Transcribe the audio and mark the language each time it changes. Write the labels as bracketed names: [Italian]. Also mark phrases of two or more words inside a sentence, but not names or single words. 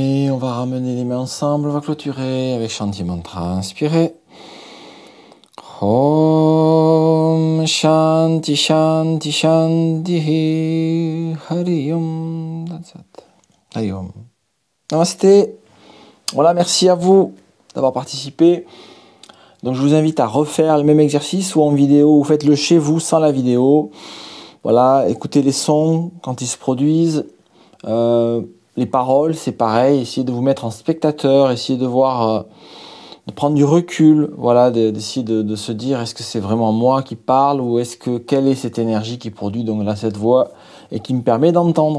[French] on va ramener les mains ensemble, on va clôturer avec [Sanskrit] Shanti Mantra. [French] Inspirez. [Sanskrit] Om Shanti Shanti Shanti Hari Om. Hari Om. [French] Namasté. Voilà, merci à vous d'avoir participé. Donc je vous invite à refaire le même exercice ou en vidéo, ou faites-le chez vous sans la vidéo. Voilà, écoutez les sons quand ils se produisent. Les paroles, c'est pareil, essayez de vous mettre en spectateur, essayez de voir, de prendre du recul, voilà, d'essayer de se dire est-ce que c'est vraiment moi qui parle ou quelle est cette énergie qui produit donc là cette voix et qui me permet d'entendre.